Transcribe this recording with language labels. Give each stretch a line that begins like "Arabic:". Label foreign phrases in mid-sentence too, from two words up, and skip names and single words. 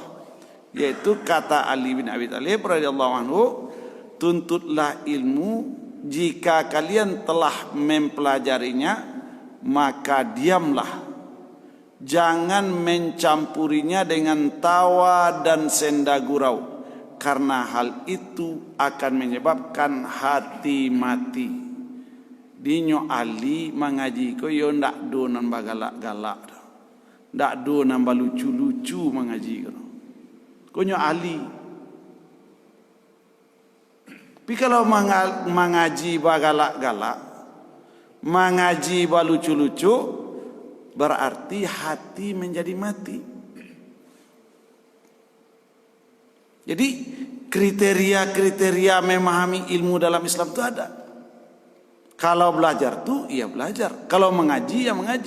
Indonesian: Yaitu kata Ali bin Abi Thalib
Arabic: رضي الله عنه,
Indonesian: tuntutlah ilmu, jika kalian telah mempelajarinya maka diamlah. Jangan mencampurinya dengan tawa dan senda gurau, karena hal itu akan menyebabkan hati mati.
Minangkabau: Dinyo Ali mengaji ko yo ndak do nambah galak-galak, ndak do nambah lucu-lucu mengaji ko. Konyo Ali. Tapi kalau mengaji bagalak-galak, mengaji balucu-lucu,
Indonesian: berarti hati menjadi mati. Jadi kriteria-kriteria memahami ilmu dalam Islam itu ada. Kalau belajar tuh ya belajar, kalau mengaji ya mengaji.